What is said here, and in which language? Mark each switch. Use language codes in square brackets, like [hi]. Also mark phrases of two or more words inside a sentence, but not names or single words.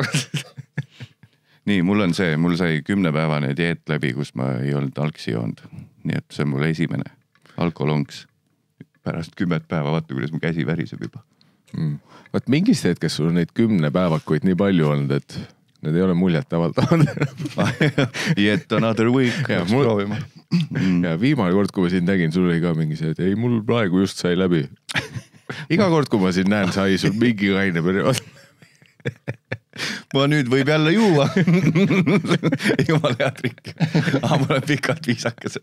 [et] Nii, mul sai 10-päevane dieet läbi, kus ma ei olnud alksi joonud. Nii et see on mul esimene alkolonks. Pärast 10 päeva, vaata, kuidas mu käsi väriseb juba. Vaat mingist hetkest sul on neid 10 päevakuid nii palju olnud, et need ei ole muljet avaldavad. [en] Yet another week. [et] Ja, ja viimane kord, kui ma siin nägin, sul oli ka mingi see, et ei, mul praegu just sai läbi. Iga kord, kui ma siin näen, sai sul mingi kaine periood. Ma nüüd võib jälle juua. Jumal hea trikk. Ma olen pikalt viisakasel.